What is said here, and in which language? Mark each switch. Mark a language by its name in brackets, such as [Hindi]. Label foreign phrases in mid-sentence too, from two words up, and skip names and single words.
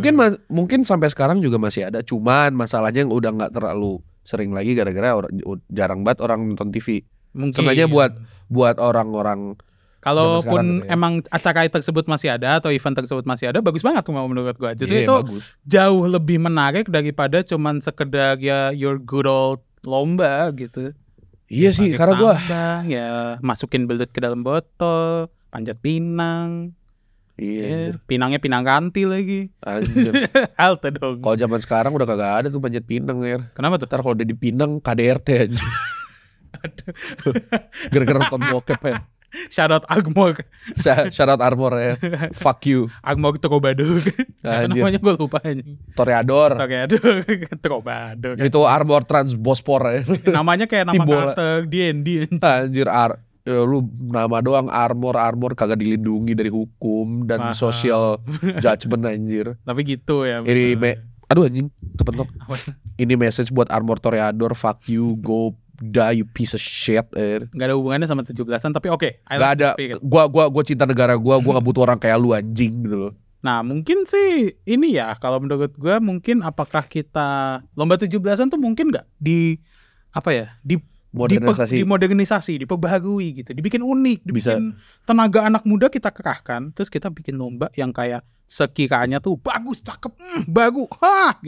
[Indonesian] Mungkin sampai sekarang juga masih ada. Cuman masalahnya udah gak terlalu sering lagi gara-gara jarang banget orang nonton TV. Sebenarnya buat orang-orang, kalaupun emang acara tersebut masih ada atau event tersebut masih ada, bagus banget tuh menurut gue. Justru itu bagus. Jauh lebih menarik daripada cuman sekedar ya [English] your good old [Indonesian] lomba gitu. Iya sih, karena gue ya masukin belut ke dalam botol, panjat pinang. Iya. Pinangnya pinang ranti lagi. Anjir. Halte dong. Kalau zaman sekarang udah kagak ada tuh panjat pinang ya. Kenapa tuh? Ntar kalau udah dipinang KDRT aja. Gara-gara nonton bokep ya. [English] Shout out Agmor. Shout out Armor [Indonesian] ya. [English] Fuck you. [Indonesian] Agmor Trobador. Namanya gue lupa aja. Toreador. Trobador. Itu Armor Transbospor ya. Namanya kayak nama karakter D&D. Anjir, lu nama doang armor kagak dilindungi dari hukum dan [English] social judgment [Indonesian] anjir. Tapi gitu ya. Aduh anjing, kepentok. Ini message buat Armor Toreador, [English] fuck you, go die you piece of shit. [Indonesian] Gak ada hubungannya sama 17-an tapi oke. Gak ada. Gua cinta negara gua gak butuh orang kayak lu anjing gitu loh. Nah mungkin sih ini ya, kalau menurut gua mungkin apakah kita lomba 17-an tuh mungkin gak dimodernisasi, diperbaharui gitu, dibikin unik, dibikin tenaga anak muda kita kerahkan, terus kita bikin lomba yang kayak sekiranya tuh bagus, cakep, bagus, gitu.